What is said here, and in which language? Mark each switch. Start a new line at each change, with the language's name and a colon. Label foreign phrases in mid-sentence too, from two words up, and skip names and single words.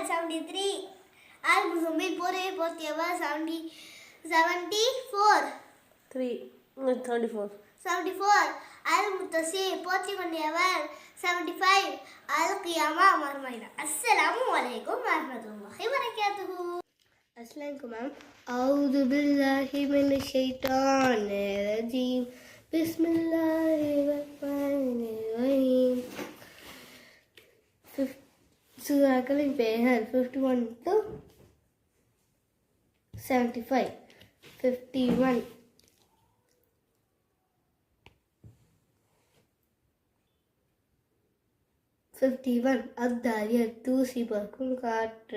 Tamil: 73 அல் முசம்மில் போர்வை போர்த்தியவர். 74 அல் முத்தஸிர் போர்த்தி கொண்டியவர். 75 அல் கியாமா மறுமை நாள்.
Arabic: السلام عليكم ورحمة الله وبركاته. अस्सलामुअलैकुम मैम. أعوذ بالله من الشيطان الرجيم. بسم الله الرحمن الرحيم.
Tamil: सूराக்களின் பெயர்கள் 51 to 75, 51, 51 அத்தாரியர் தூசி பறக்கும் காற்று.